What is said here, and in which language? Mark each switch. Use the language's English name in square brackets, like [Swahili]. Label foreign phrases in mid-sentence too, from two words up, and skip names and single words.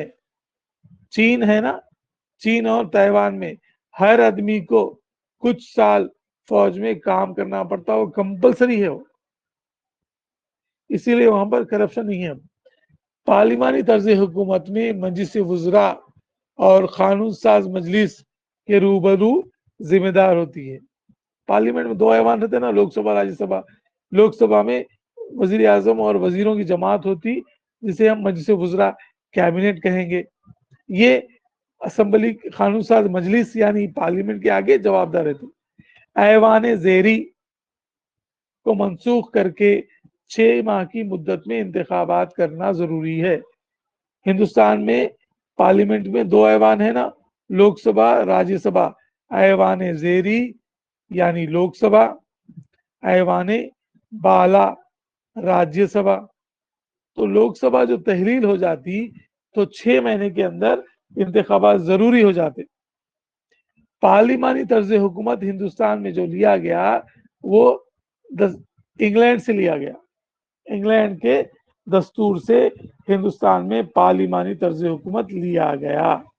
[Urdu] چین ہے نا، چین اور تائیوان میں ہر آدمی کو کچھ سال فوج میں کام کرنا پڑتا، وہ کمپلسری ہے. وہ اسی لیے وہاں پر کرپشن نہیں ہے. پارلیمانی طرز حکومت میں مجلس وزراء اور قانون ساز مجلس کے روبرو ذمہ دار ہوتی ہے. پارلیمنٹ میں 2 ایوان رہتے ہیں نا، لوک سبھا، راجیہ سبھا. لوک سبھا میں وزیر اعظم اور وزیروں کی جماعت ہوتی، جسے ہم مجلس وزراء، کیبنٹ کہیں گے. یہ اسمبلی، قانون ساز مجلس یعنی پارلیمنٹ کے آگے جواب دار رہتے. ایوان زیری کو منسوخ کر کے 6 ماہ کی مدت میں انتخابات کرنا ضروری ہے. ہندوستان میں پارلیمنٹ میں 2 ایوان ہے نا، لوک سبھا، راجیہ سبھا. ایوان زیری یعنی لوک سبھا، ایوان بالا راجیہ سبھا. تو لوک سبھا جو تحلیل ہو جاتی تو 6 مہینے کے اندر انتخابات ضروری ہو جاتے. پارلیمانی طرز حکومت ہندوستان میں جو لیا گیا وہ انگلینڈ سے لیا گیا. انگلینڈ کے دستور سے ہندوستان میں پارلیمانی طرز حکومت لیا گیا.